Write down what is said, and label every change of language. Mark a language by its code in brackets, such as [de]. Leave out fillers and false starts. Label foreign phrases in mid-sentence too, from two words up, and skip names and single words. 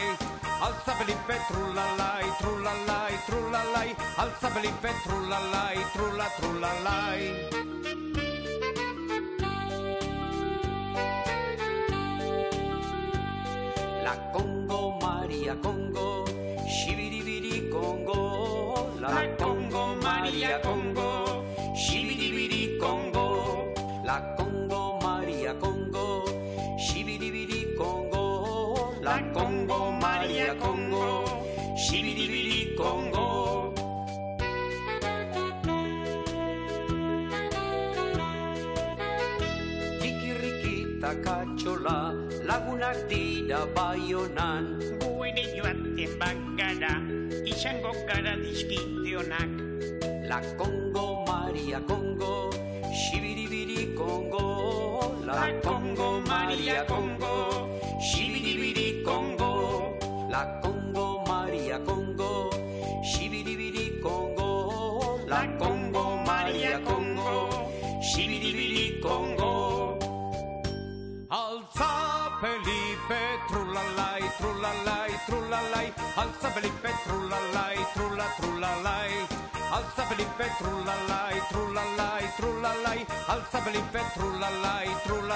[es] Alza Felipe, trulalai, trulalai, trulalai. Alza Felipe, trulalai, trulla, trulalai. La Congo, María Congo, shibiribiri Congo. La Congo, María Congo, shibiribiri Congo. La Congo, María Congo. Shibiribiri Congo, la Congo, María Congo, Shibidibidi Kongo. [eu] Kikirikita katxola, lagunak dira Baionan. Gu ere joaten bagara, izango gara dizkiteonak. [es] La Congo, Maria Congo, Shibidibidi Congo. La Congo, Maria Congo, Shibidibidi Congo. La Congo, Maria Congo, Shibidibidi Congo. La Congo, Maria Congo, Shibidibidi Congo. Alza Felipe, trulalai, trulalai, trulalai. Alza Felipe, trulalai, trulalai. Alza Felipe, trulalai, trulalai, trulalai. Alza Felipe, trulalai, trulalai.